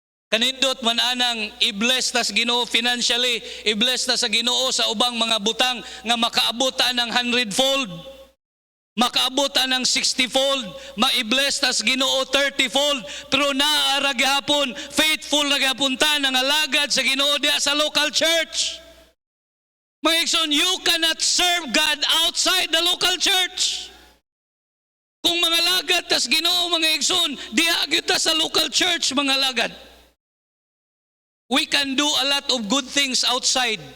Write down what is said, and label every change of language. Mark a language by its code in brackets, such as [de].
[ceb] Kanindot man anang i-bless ta sa Ginoo financially, i-bless ta sa Ginoo sa ubang mga butang nga makaabot ta ng 100-fold, makaabot ta ng 60-fold, ma-i-bless ta sa Ginoo 30-fold, pero naara gihapon, faithful na gihapon ta nang alagad sa Ginoo diha sa local church. Mga igsoon, [en] you cannot serve God outside the local church. [ceb] Kung mga lagad ta sa Ginoo, mga igsoon, diha gyud ta sa local church, mga lagad. [en] We can do a lot of good things outside.